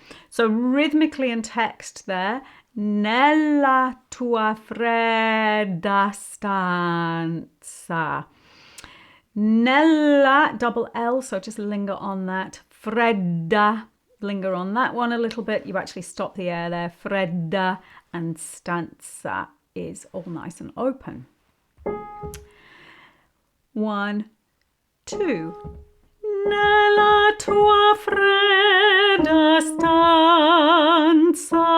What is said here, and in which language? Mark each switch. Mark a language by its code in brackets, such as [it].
[en] So rhythmically in text there. [it] Nella tua fredda stanza. [en] Nella, double L, so just linger on that. Fredda, linger on that one a little bit. You actually stop the air there. Fredda, and stanza is all nice and open. 1, 2. [it] Nella tua fredda stanza.